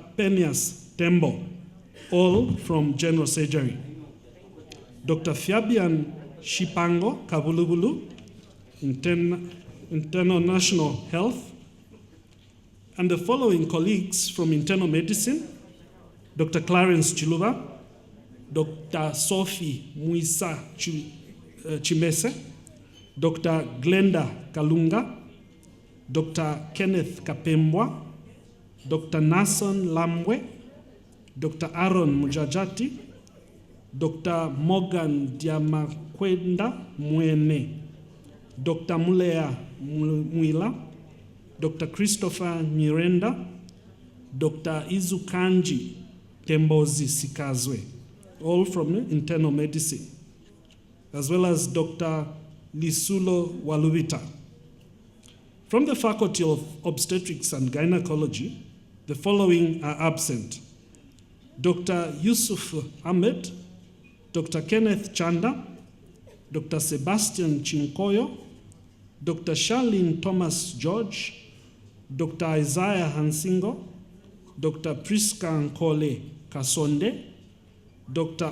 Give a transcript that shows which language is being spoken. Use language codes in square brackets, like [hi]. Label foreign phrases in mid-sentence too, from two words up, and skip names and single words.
[en] Penias Tembo, all from General Surgery. Dr. Fabian Shipango Kabulubulu, Internal National Health, and the following colleagues from Internal Medicine: Dr. Clarence Chiluba, Dr. Sophie Muisa Chimese, Dr. Glenda Kalunga, Dr. Kenneth Kapembwa, Dr. Nason Lamwe, Dr. Aaron Mujajati, Dr. Morgan Diamakwenda Mwene, Dr. Mulea Mwila, Dr. Christopher Mirenda, Dr. Izukanji Tembozi Sikazwe, all from Internal Medicine, as well as Dr. Lisulo Walubita. From the Faculty of Obstetrics and Gynecology, the following are absent: Dr. Yusuf Ahmed, Dr. Kenneth Chanda, Dr. Sebastian Chinkoyo, Dr. Charlene Thomas George, Dr. Isaiah Hansingo, Dr. Priska Nkole Kasonde, Dr.